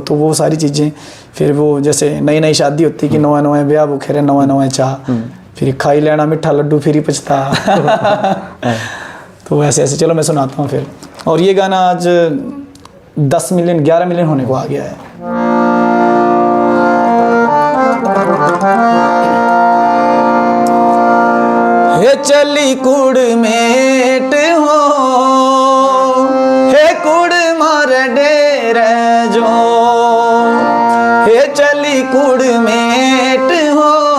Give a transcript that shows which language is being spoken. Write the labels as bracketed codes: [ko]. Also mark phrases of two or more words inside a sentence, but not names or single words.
[hi] तो वो सारी चीज़ें फिर वो जैसे नई नई शादी होती कि [xnr] नवा नवा ब्याह बुखेरे, नवा नवा चाह, फिर खाई लेना मिठा लड्डू फिर पछता। [hi] तो ऐसे ऐसे चलो मैं सुनाता हूँ फिर। और ये गाना आज 10 मिलियन 11 मिलियन होने को आ गया है। [xnr] हे चली कुड़मेट हो, हे कुड़मार डेरे जो, हे चली कुड़मेट हो,